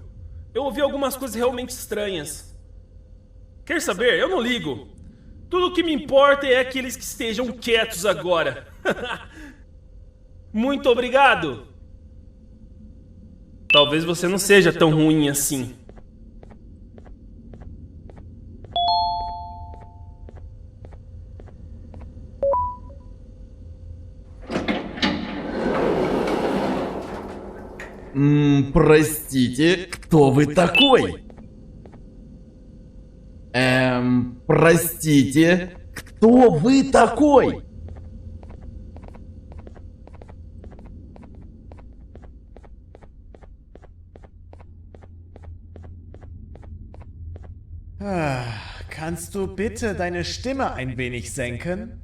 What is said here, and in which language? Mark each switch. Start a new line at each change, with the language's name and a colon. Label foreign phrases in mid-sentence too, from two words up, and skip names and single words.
Portuguese: Eu ouvi algumas coisas realmente estranhas. Quer saber? Eu não ligo. Tudo o que me importa é aqueles que estejam quietos agora. Muito obrigado! Talvez você não seja tão ruim assim.
Russian: Простите, кто вы такой? Простите, кто вы такой?
German: Kannst du bitte deine Stimme ein wenig senken?